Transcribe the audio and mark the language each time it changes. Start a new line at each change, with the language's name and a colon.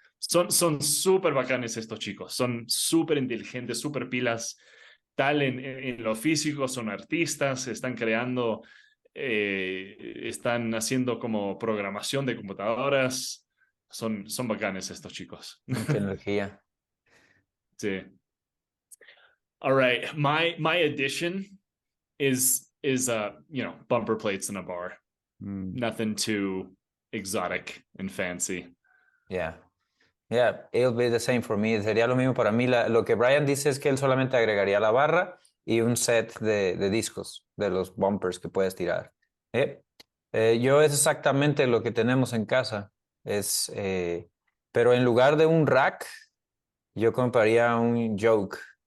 Spanish: Son súper bacanes estos chicos, son súper inteligentes, súper pilas, tal en lo físico, son artistas, están creando, están haciendo como programación de computadoras, son bacanes estos chicos. Mucha energía. Sí.
English: All right, my addition is bumper plates in a bar. Nothing too exotic and fancy. Yeah, it'll be the same for me.
Spanish: Sería lo mismo para mí. Lo que Brian dice es que él solamente agregaría la barra y un set de discos, de los bumpers que puedes tirar. Yo es exactamente lo que tenemos en casa. Pero en lugar de un rack, yo compraría un yoke.